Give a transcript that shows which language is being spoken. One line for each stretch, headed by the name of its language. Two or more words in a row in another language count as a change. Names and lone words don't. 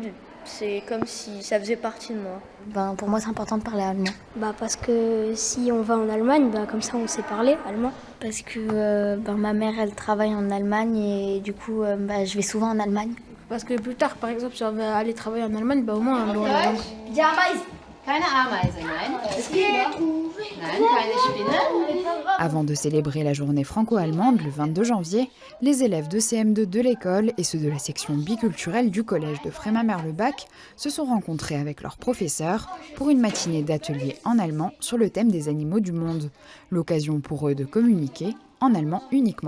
French: C'est comme si ça faisait partie de moi. Pour moi, c'est important de parler allemand. Parce que si on va en Allemagne, comme ça, on sait parler allemand. Parce que ma mère, elle travaille en Allemagne et du coup, je vais souvent en Allemagne. Parce que plus tard, par exemple, si on va aller travailler en Allemagne, au moins on doit la langue.
German: Keine Ameise, nein. Es geht. Nein, keine Spinne.
French: Avant de célébrer la journée franco-allemande le 22 janvier, les élèves de CM2 de l'école et ceux de la section biculturelle du collège de Frémin-Merlebach se sont rencontrés avec leurs professeurs pour une matinée d'atelier en allemand sur le thème des animaux du monde. L'occasion pour eux de communiquer en allemand uniquement.